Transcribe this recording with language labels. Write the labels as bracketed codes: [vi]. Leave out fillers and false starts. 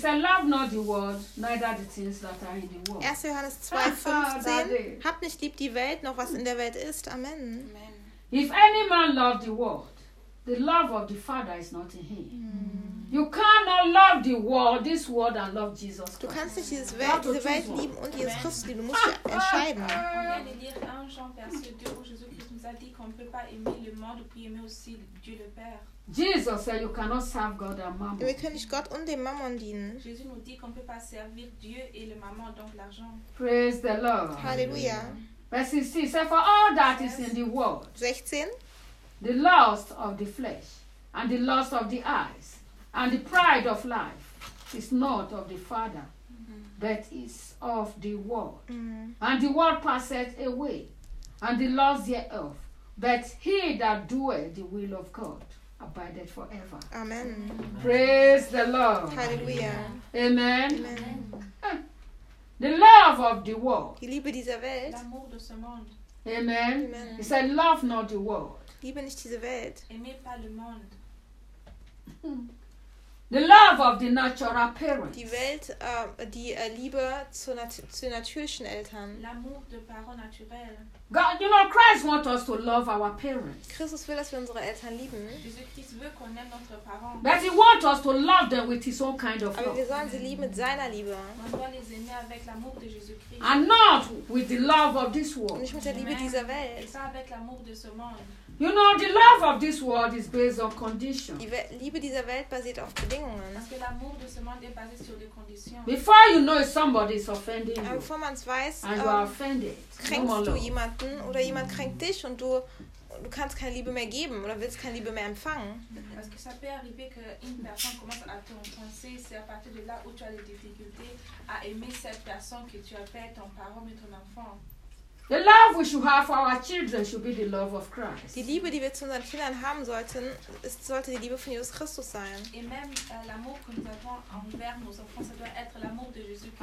[en] Say, love not the world, neither the things that are in the world. [de] 1. Johannes 2, 15. Habt nicht lieb die Welt, noch was in der Welt ist. [en] Amen. If any man love the world, the love of the Father is not in him. You cannot love the world, this world, and love Jesus Christ. [de] Du kannst nicht diese Welt lieben und Jesus Christus lieben. Du musst dich entscheiden. [fr] On vient de lire 1 Jean, verset 2, où Jésus-Christ nous a dit qu'on ne peut pas aimer le monde et puis aimer aussi Dieu le Père. [en] Jesus said you cannot serve God and Mammon. [de] Wir können nicht Gott und dem Mammon dienen. [fr] Jésus nous dit qu'on ne peut pas servir Dieu et le Mammon, donc l'argent. [en] Praise the Lord. Hallelujah. Verse 16, say for all that is in the world. 16. The lust of the flesh and the lust of the eyes. And the pride of life is not of the Father, but is of the world. And the world passeth away, and the lust thereof. But he that doeth the will of God abideth forever. Amen. Praise the Lord. Hallelujah. Amen. Amen. The love of the world. [de] Die Liebe dieser Welt. [fr] L'amour de ce monde. [en] Amen. He said, love not the world. [de] Liebe nicht diese Welt. [fr] Aimez pas le monde. [en] The love of the natural parents. [de] Die Welt, die Liebe zu natürlichen Eltern. [fr] L'amour de parents naturels. [en] God, you know, Christ wants us to love our parents. [de] Christus will, dass wir unsere Eltern lieben. [fr] Jesus will, qu'on aime notre parents. [en] But he wants us to love them with his own kind of love. [de] Aber wir sollen sie lieben mit seiner Liebe. Man soll sie lieben [fr] avec l'amour de Jésus-Christ. [en] And not with the love of this world. [de] Nicht mit der Liebe dieser Welt. [fr] Et pas avec l'amour de ce monde. [en] You know, the love of this world is based on conditions. [de] Die Liebe dieser Welt basiert auf Bedingungen. [fr] Parce que l'amour de ce monde est basé sur des conditions. [en] Before you know if somebody is offending you, [de] bevor man es weiß, [en] and you are offended, [de] kränkst du jemanden oder jemand kränkt dich und du kannst keine Liebe mehr geben oder willst keine Liebe mehr empfangen. [fr] Parce que ça peut arriver que une personne commence à te penser, c'est à partir de là où tu as des difficultés à aimer cette personne que tu appelles ton parent mais ton enfant. [en] The love we should have for our children should be the love of Christ. [de] Die Liebe, die wir zu unseren Kindern haben sollten, sollte die Liebe von Jesus Christus sein. [fr] Et même l'amour que nous avons envers nos enfants, ça doit être l'amour de Jésus Christ.